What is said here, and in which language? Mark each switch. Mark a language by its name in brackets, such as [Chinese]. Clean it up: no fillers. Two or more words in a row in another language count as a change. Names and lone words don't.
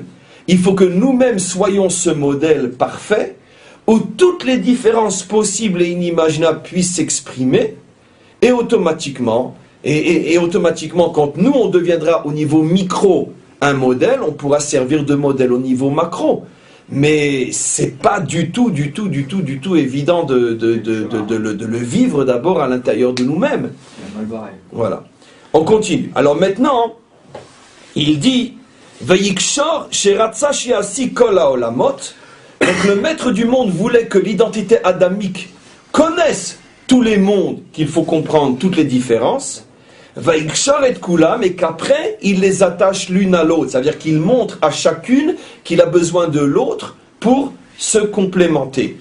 [French] Il faut que nous-mêmes soyons ce modèle parfait où toutes les différences possibles et inimaginables puissent s'exprimer, et automatiquement, quand nous, on deviendra au niveau micro un modèle, on pourra servir de modèle au niveau macro. Mais c'est pas du tout évident de le vivre d'abord à l'intérieur de nous-mêmes. Voilà. On continue. Alors maintenant, il dit [Hebrew] ויקשור שרצה שיעשה כל העולמות. [French] Donc le maître du monde voulait que l'identité adamique connaisse tous les mondes, qu'il faut comprendre toutes les différences. [Hebrew] ויקשור את כולם, [French] et qu'après il les attache l'une à l'autre, c'est-à-dire qu'il montre à chacune qu'il a besoin de l'autre pour se complémenter.